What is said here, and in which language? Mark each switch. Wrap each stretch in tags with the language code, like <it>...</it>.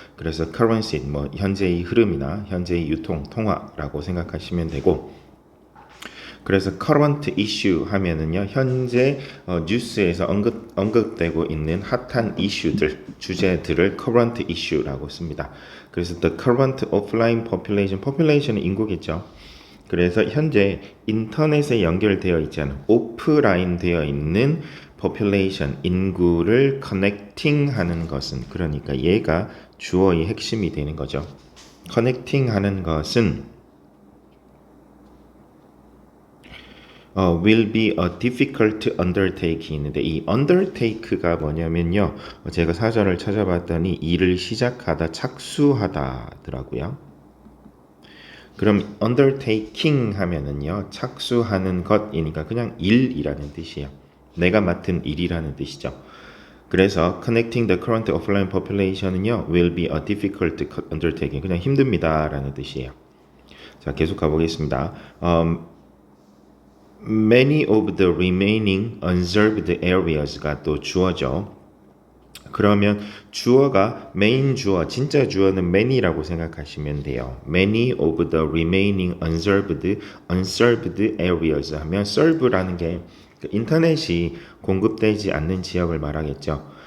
<ko>그래서 currency, 현재의 흐름이나 현재의 유통, 통화라고 생각하시면 되고, 그래서</ko> <en>current issue</en> <ko>하면은요, 현재 뉴스에서 언급되고 있는 핫한 이슈들, 주제들을 current issue라고 씁니다. 그래서</ko> <en>the current offline population</en> <ko>은 인구겠죠. 그래서 현재 인터넷에 연결되어 있지 않은 오프라인 되어 있는 population, 인구를 connecting 하는 것은, 그러니까 얘가 주어의 핵심이 되는 거죠. connecting 하는 것은</ko> <en>will be a difficult undertaking</en> <ko>있는데, 이 undertake가 뭐냐면요, 제가 사전을 찾아봤더니 일을 시작하다, 착수하다더라고요. 그럼 undertaking 하면은요, 착수하는 것이니까 그냥 일이라는 뜻이에요. 내가 맡은 일이라는 뜻이죠. 그래서</ko> <en>connecting the current offline population</en> <ko>은요,</ko> <en>will be a difficult undertaking,</en> <ko>그냥 힘듭니다 라는 뜻이에요. 자, 계속 가보겠습니다.</ko> <en>Many of the remaining unserved areas</en> <ko>가 또 주어죠. 그러면 주어가 메인 주어, 진짜 주어는 many라고 생각하시면 돼요.</ko> <en>Many of the remaining unserved areas</en> <ko>하면 serve라는 게 인터넷이 공급되지 않는 지역을 말하겠죠.</ko>